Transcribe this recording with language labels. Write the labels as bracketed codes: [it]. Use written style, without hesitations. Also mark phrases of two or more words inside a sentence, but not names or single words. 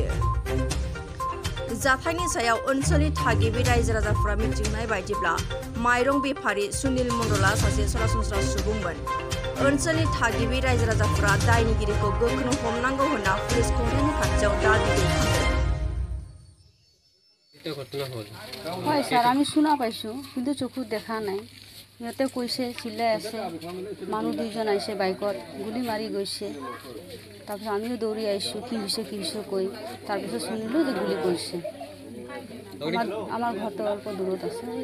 [brx] जाथायनि सायाव ओनसोलनि थागिबि रायजो राजाफोरा मिथिनाय बायदिब्ला माइरं बेफारि सुनिल मण्डलआ सासे सरासनस्रा सुबुंमोन। ओनसोलनि थागिबि रायजो राजाफोरा दायनिगिरिखौ गोख्रों हमनांगौ होनना पुलिस खुंथायनि खाथियाव दाबि दैखांदों। [as] হয় স্যার, আমি শুনা পাইছোঁ কিন্তু চকুত দেখা নাই। সিহঁতে কৈছে চিল্লাই আছে, মানুহ দুইজন আহিছে বাইকত, গুলি মাৰি গৈছে। তাৰপিছত আমিও দৌৰি আহিছোঁ, কি হৈছে কৈ। তাৰপিছত শুনিলোঁ যে গুলি কৰিছে। আমাৰ ঘৰটো অল্প দূৰত আছে।